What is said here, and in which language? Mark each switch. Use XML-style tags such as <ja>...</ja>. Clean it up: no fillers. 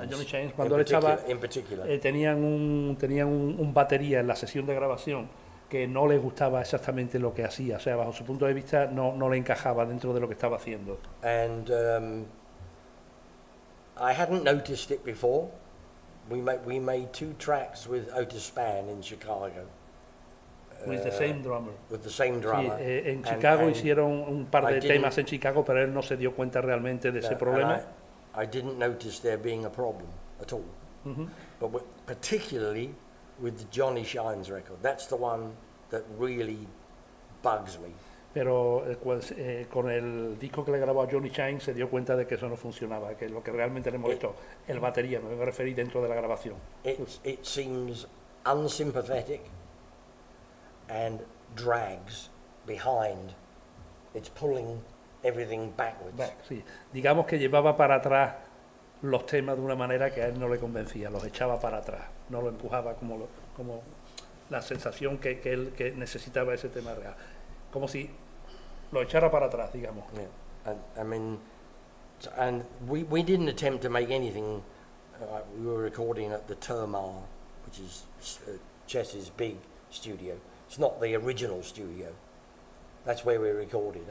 <es>And Johnny Shines, cuando él estaba,</es> <en>in particular.</en> <es>Tenían un batería en la sesión de grabación que no le gustaba exactamente lo que hacía, o sea, bajo su punto de vista no le encajaba dentro de lo que estaba haciendo.</es> <en>And I hadn't noticed it before. We made 2 tracks with Otis Spann in Chicago. With the same drummer. With the same drummer.</en> <es>Sí, en Chicago hicieron un par de temas en Chicago, pero él no se dio cuenta realmente de ese problema.</es> <en>I didn't notice there being a problem at all. But particularly with the Johnny Shines record, that's the one that really bugs me.</en> <es>Pero con el disco que le grabó a Johnny Shines se dio cuenta de que eso no funcionaba, que lo que realmente le molestó, el batería, me referí dentro de la grabación.</es> <en>It seems unsympathetic and drags behind. It's pulling everything backwards.</en> <es>Sí. Digamos que llevaba para atrás los temas de una manera que a él no le convencía, los echaba para atrás, no lo empujaba como la sensación que necesitaba ese tema real. Como si lo echara para atrás, digamos.</es> <en>Yeah. I mean, and we didn't attempt to make anything. We were recording at the Termal, which is Chess's big studio. It's not the original studio. That's where we recorded.</en>